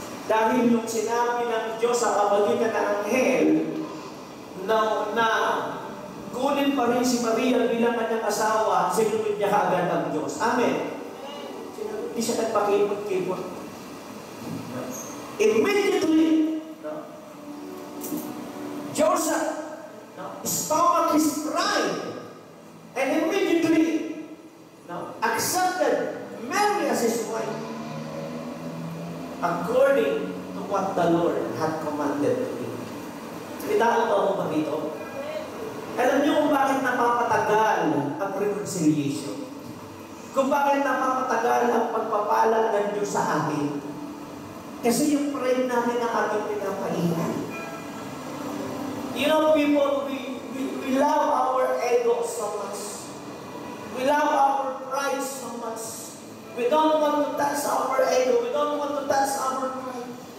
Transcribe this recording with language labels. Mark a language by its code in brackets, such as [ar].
[tl] Dahil yung sinabi ng Diyos sa pamagitan ng anghel na kunin pa rin si Maria bilang kanyang asawa, sinunod niya kaagad ang Diyos. Amen. Hindi siya nagpakipot-kipot. [en] Immediately, Joseph stomached his pride and immediately accepted Mary as his wife according to what the Lord had commanded to him. [tl] Kita ko ba dito? Alam niyo kung bakit napapatagal ang reconciliation? Kung bakit napapatagal ang pagpapala ng Diyos sa atin? Kasi yung pride natin ang ating pinapainan. [en] You know, people, we love our ego so much. We love our pride so much. We don't want to touch our ego. We don't want to touch our pride.